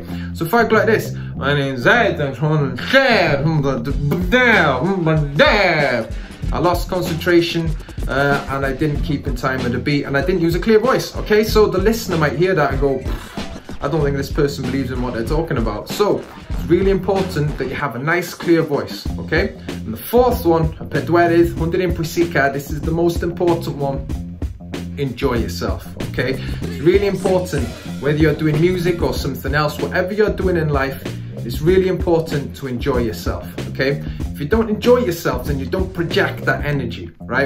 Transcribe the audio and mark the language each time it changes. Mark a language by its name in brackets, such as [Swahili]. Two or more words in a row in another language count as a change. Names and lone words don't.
[English] So if I go like this, my name's Ed, I'm trying to share, I lost concentration and I didn't keep in time with the beat and I didn't use a clear voice, okay? So the listener might hear that and go, I don't think this person believes in what they're talking about. So it's really important that you have a nice clear voice, okay? And the fourth one, [Welsh] pedwerydd, hwn yn pwysica, [English] this is the most important one, enjoy yourself, okay? It's really important, whether you're doing music or something else, whatever you're doing in life, it's really important to enjoy yourself, okay? If you don't enjoy yourself, then you don't project that energy, right?